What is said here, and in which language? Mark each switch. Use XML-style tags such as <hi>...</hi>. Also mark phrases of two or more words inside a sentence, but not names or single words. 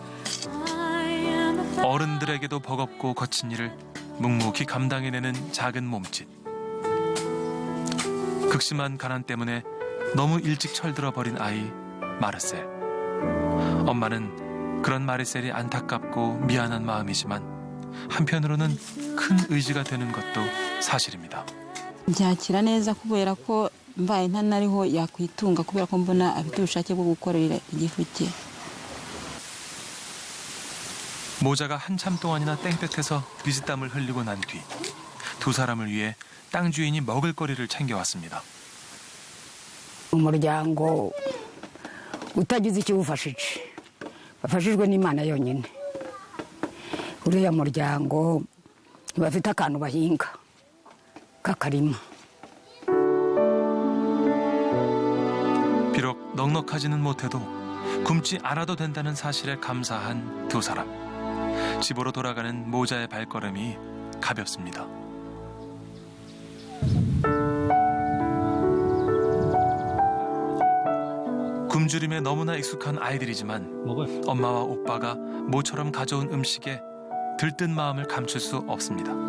<ko>어른들에게도 버겁고 거친 일을 묵묵히 감당해내는 작은 몸짓. 극심한 가난 때문에 너무 일찍 철들어 버린 아이 마르셀. 엄마는 그런 마르셀이 안타깝고 미안한 마음이지만 한편으로는 큰 의지가 되는 것도 사실입니다.</ko> <rw>byakira neza kubera ko mbaye ntanariho yakwitunga kubera ko mbona afite ubushake bwo gukorera igifu cye.</rw> <ko>모자가 한참 동안이나 땡볕에서 비지땀을 흘리고 난 뒤 두 사람을 위해 땅 주인이 먹을 거리를 챙겨왔습니다.</ko> <rw>umuryango utagize ikiwufashije bafashijwe n'Imana yonyine. uriya muryango bafite akantu bahinga k'akarima.</rw> <ko>비록 넉넉하지는 못해도 굶지 않아도 된다는 사실에 감사한 두 사람. 집으로 돌아가는 모자의 발걸음이 가볍습니다. 굶주림에 너무나 익숙한 아이들이지만 엄마와 오빠가 모처럼 가져온 음식에 들뜬 마음을 감출 수 없습니다.</ko>